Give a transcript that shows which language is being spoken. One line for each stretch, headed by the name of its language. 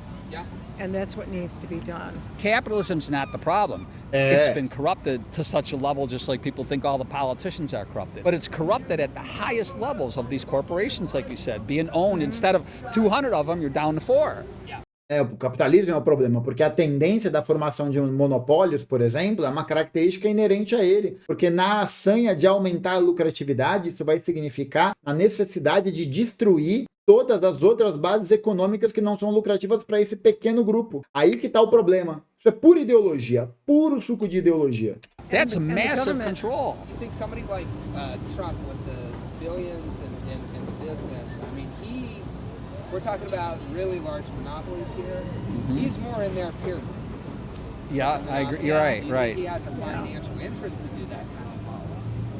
English: Yeah. And that's what needs to be done. Capitalism's not the problem. It's been corrupted to such a level, just like people think all the politicians are corrupted. But it's corrupted at the highest levels of these corporations, like you said, being owned. Instead of 200 of them, you're down to 4.
Portuguese: O capitalismo é um problema, porque a tendência da formação de monopólios, por exemplo, é uma característica inerente a ele. Porque na assanha de aumentar a lucratividade, isso vai significar a necessidade de destruir todas as outras bases econômicas que não são lucrativas para esse pequeno grupo. Aí que está o problema. Isso é pura ideologia, puro suco de ideologia.
English: That's massive control. You think somebody like Trump with the billions in the business, I mean, we're talking about really large monopolies here. Mm-hmm. He's more in their peer group. Yeah, I agree. You're right, right. He has a financial interest to do that kind of policy.